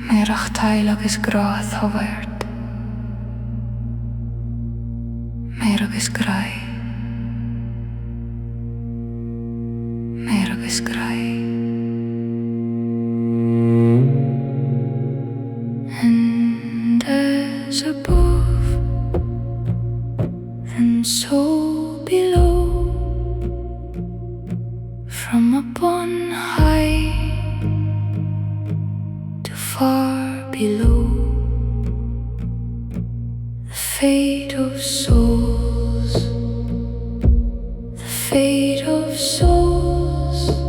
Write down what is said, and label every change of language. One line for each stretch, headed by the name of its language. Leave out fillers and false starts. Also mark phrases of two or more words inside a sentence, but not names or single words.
Irish: maireachtáil agus gráigh thabhairt. Mair agus gráigh. Mair agus gráigh.
English: And as above, and so below, from up on high to far below, the fate of souls, the fate of souls.